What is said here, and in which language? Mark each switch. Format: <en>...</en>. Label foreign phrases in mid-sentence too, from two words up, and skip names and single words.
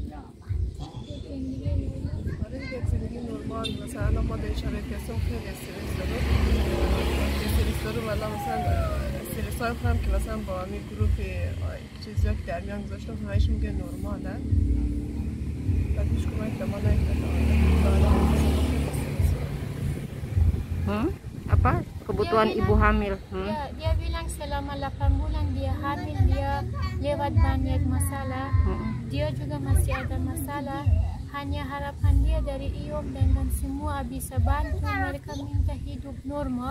<fa>آره دیگه زندگی نرمال. مثلا ما در شرایط هستم خیلی استرس دارم ولی مثلا استرسای خودم که مثلا با همین گروه چیزی که در میان گذاشتم همهش میگه نرماله. بعد هیچ کمک به ما نکرده.</fa> <id>Apa kebutuhan ibu hamil? Ya, dia bilang selama 8 bulan dia hamil, dia lewat banyak masalah. Dia juga masih ada masalah. Hanya harapan dia dari IOM dengan semua bisa bantu mereka minta hidup normal.</id>